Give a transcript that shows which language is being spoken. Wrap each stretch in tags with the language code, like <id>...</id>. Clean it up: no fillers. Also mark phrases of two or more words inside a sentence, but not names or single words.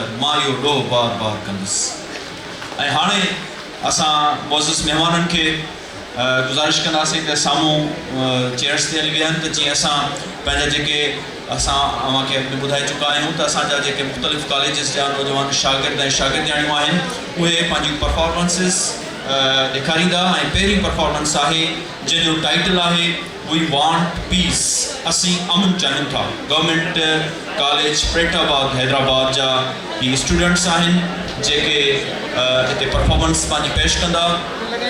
<sd>मां इहो ॾोह बार बार कंदुसि ऐं हाणे असां मोज़िज़ महिमाननि खे गुज़ारिश कंदासीं त साम्हूं चेयर्स ते हली विया आहिनि त जीअं असां पंहिंजा जेके असां अव्हांखे ॿुधाए चुका आहियूं त असांजा जेके मुख़्तलिफ़ कॉलेजिस जा नौजवान शागिर्द ऐं शागिर्दियाणियूं आहिनि उहे पंहिंजियूं परफॉर्मेंसिस ॾेखारींदा ऐं पहिरीं परफॉर्मेंस आहे जंहिंजो टाइटल आहे</sd> <en>we want peace</en> <sd>असीं अमन चाहियूं था गवर्नमेंट कॉलेज प्रेटाबाद हैदराबाद जा ही स्टूडेंट्स आहिनि जेके हिते परफॉर्मेंस पंहिंजी पेश कंदा</sd>